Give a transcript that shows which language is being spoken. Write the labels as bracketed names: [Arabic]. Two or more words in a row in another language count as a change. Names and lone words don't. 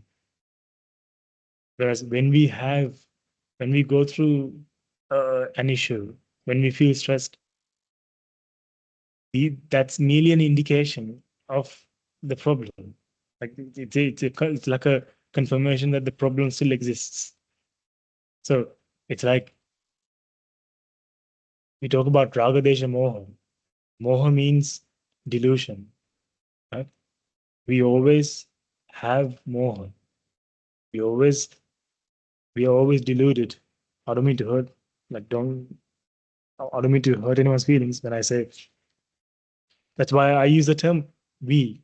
[English] Whereas when we go through an issue, when we feel stressed, that's merely an indication of the problem. Like it's like a confirmation that the problem still exists. So it's like we talk about raga, [Pali] desha, moha. [English] Moha means delusion. Right? We always have moha. We are always deluded. I don't mean to hurt. I don't mean to hurt anyone's feelings when I say. That's why I use the term we.